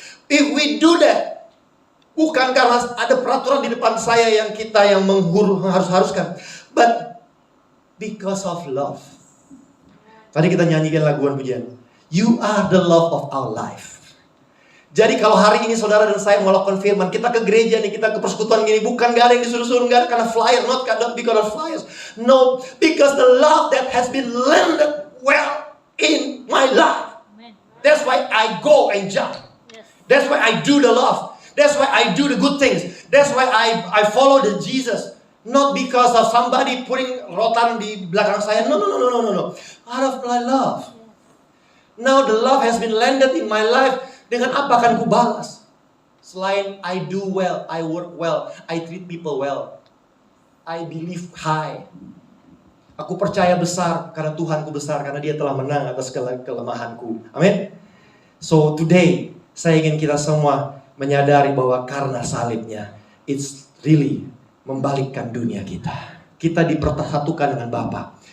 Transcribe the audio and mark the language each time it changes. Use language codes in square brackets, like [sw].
[en] If we do that, [id] bukan karena ada peraturan di depan saya yang kita yang haruskan, [en] but because of love. [id] Tadi kita nyanyikan laguan pujian, [en] You are the love of our life. [id] Jadi kalau hari ini saudara dan saya melakukan firman, kita ke gereja nih, kita ke persekutuan gini, bukan gak ada yang disuruh-suruh, gak ada karena flyer, [en] not because of flyers. No, because the love that has been landed well in my life. That's why I go and jump. That's why I do the love. That's why I do the good things. That's why I follow the Jesus. Not because of somebody putting rotan [id] di belakang saya. [en] No. Out of my love. Now the love has been landed in my life. [id] Dengan apa akan ku balas? Selain [en] I do well, I work well, I treat people well, I believe high. [id] Aku percaya besar karena Tuhanku besar, karena Dia telah menang atas kelemahanku. Amin. [en] So today [id] saya ingin kita semua menyadari bahwa karena salibnya, [en] it's really [id] membalikkan dunia kita. Kita dipersatukan dengan Bapa.